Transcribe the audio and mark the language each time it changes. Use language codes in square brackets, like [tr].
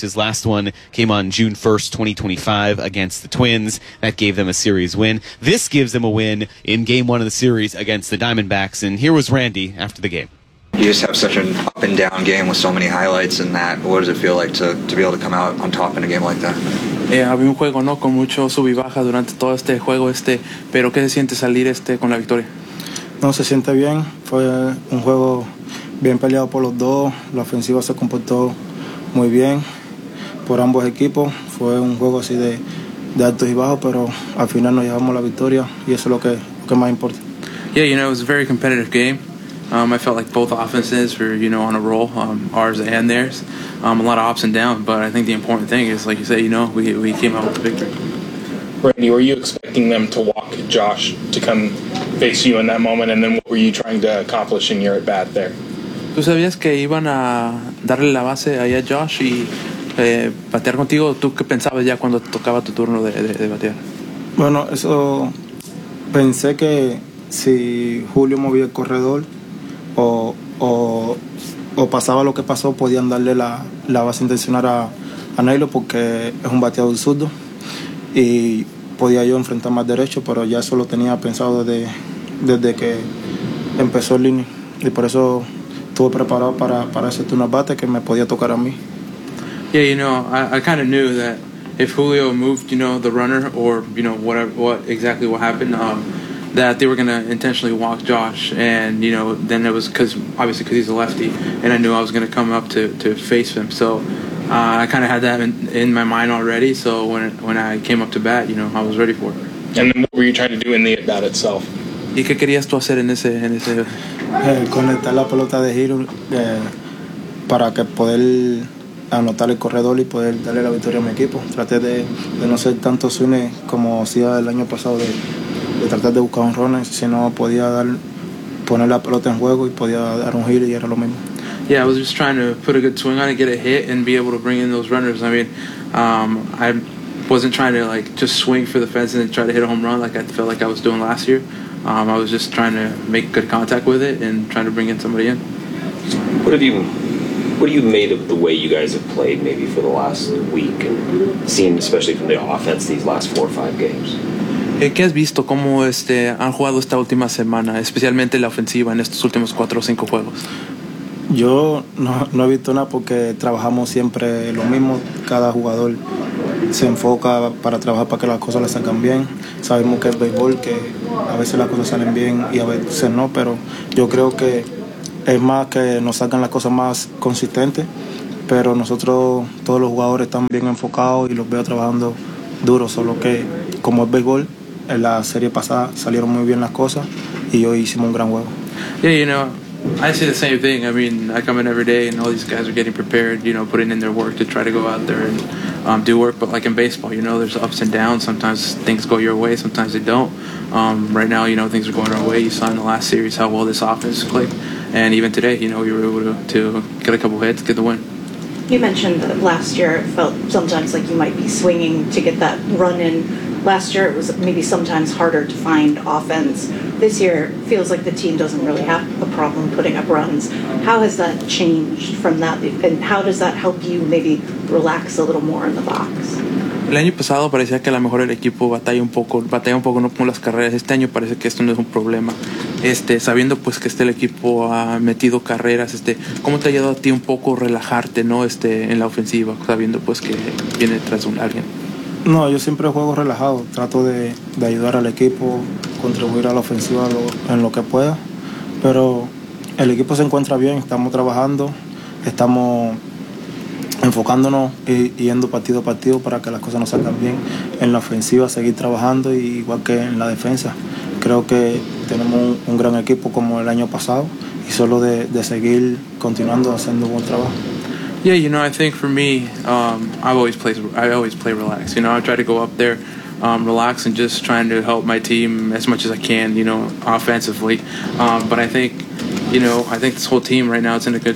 [en] His last one came on June 1st, 2025 against the Twins. That gave them a series win. This gives them a win in Game 1 of the series against the Diamondbacks. And here was Randy after the game. You just have such an up-and-down game with so many highlights and that. What does it feel like to be able to come out on top in a game like that? [es] Había un juego, ¿no? Con mucho sub y baja durante todo este juego, pero ¿qué se siente salir con la victoria? No, se siente bien. Fue un juego bien peleado por los dos. La ofensiva se comportó muy bien por ambos equipos. Fue un juego así de altos y bajos, pero al final nos llevamos la victoria y eso es lo que más importa. [en] Yeah, you know, it was a very competitive game. I felt like both offenses were, you know, on a roll, ours and theirs. A lot of ups and downs, but I think the important thing is, like you say, you know, we came out with the victory. Randy, were you expecting them to walk Josh to come face you in that moment, and then what were you trying to accomplish in your at bat there? [es] Tú sabías que iban a darle la base ahí a Josh y batear contigo. ¿Tú qué pensabas ya cuando tocaba tu turno de batear? Bueno, eso pensé que si Julio movía el corredor. O pasaba lo que pasó, podían darle la base intencional a Nailo porque es un bateador zurdo y podía yo enfrentar más derecho, pero ya eso lo tenía pensado desde que empezó el inning y por eso estuve preparado para hacerte un bate que me podía tocar a mí. [en] Yeah, you know, I kind of knew that if Julio moved, you know, the runner or, you know, what happened, that they were going to intentionally walk Josh, and, you know, then it was because he's a lefty, and I knew I was going to come up to face him. So I kind of had that in my mind already, so when I came up to bat, you know, I was ready for it. And then what were you trying to do in the at-bat itself? [es] ¿Y qué querías tú hacer en ese? Conectar la pelota de giro para que poder anotar el corredor y poder darle la victoria a mi equipo. Traté de no ser tanto swing como hacía el año pasado de tratar de buscar un run, si no podía poner la pelota en juego y podía dar un giro y era lo mismo. [en] Yeah, I was just trying to put a good swing on it, get a hit, and be able to bring in those runners. I mean, I wasn't trying to, like, just swing for the fence and then try to hit a home run like I felt like I was doing last year. I was just trying to make good contact with it and trying to bring in somebody in. What have you made of the way you guys have played maybe for the last week and seen, especially from the offense, these last 4 or 5 games? [es] ¿Qué has visto? ¿Cómo han jugado esta última semana, especialmente la ofensiva en estos últimos 4 o 5 juegos? Yo no he visto nada porque trabajamos siempre lo mismo, cada jugador se enfoca para trabajar para que las cosas le salgan bien. Sabemos que es béisbol, que a veces las cosas salen bien y a veces no, pero yo creo que es más que nos salgan las cosas más consistentes, pero nosotros, todos los jugadores, están bien enfocados y los veo trabajando duro, solo que como es béisbol, en la serie pasada salieron muy bien las cosas y hoy hicimos un gran juego. [en] Yeah, you know, I say the same thing. I mean, I come in every day and all these guys are getting prepared, you know, putting in their work to try to go out there and do work. But like in baseball, you know, there's ups and downs. Sometimes things go your way, sometimes they don't. Right now, you know, things are going our way. You saw in the last series how well this offense clicked. And even today, you know, we were able to get a couple hits, get the win. You mentioned that last year it felt sometimes like you might be swinging to get that run in. Last year it was maybe sometimes harder to find offense. This year feels like the team doesn't really have a problem putting up runs. How has that changed from that, and how does that help you maybe relax a little more in the box? [es] El año pasado parecía que a lo mejor el equipo batalla un poco no con las carreras. Este año parece que esto no es un problema. Sabiendo pues que el equipo ha metido carreras, ¿cómo te ha ayudado a ti un poco relajarte, no, en la ofensiva, sabiendo pues que viene detrás de alguien? No, yo siempre juego relajado, trato de ayudar al equipo, contribuir a la ofensiva en lo que pueda, pero el equipo se encuentra bien, estamos trabajando, estamos enfocándonos y yendo partido a partido para que las cosas nos salgan bien en la ofensiva, seguir trabajando, y igual que en la defensa. Creo que tenemos un gran equipo como el año pasado y solo de seguir continuando haciendo un buen trabajo. [en] Yeah, you know, I think for me, I always play relaxed. You know, I try to go up there, relax, and just trying to help my team as much as I can, you know, offensively. But I think this whole team right now is in a good spot.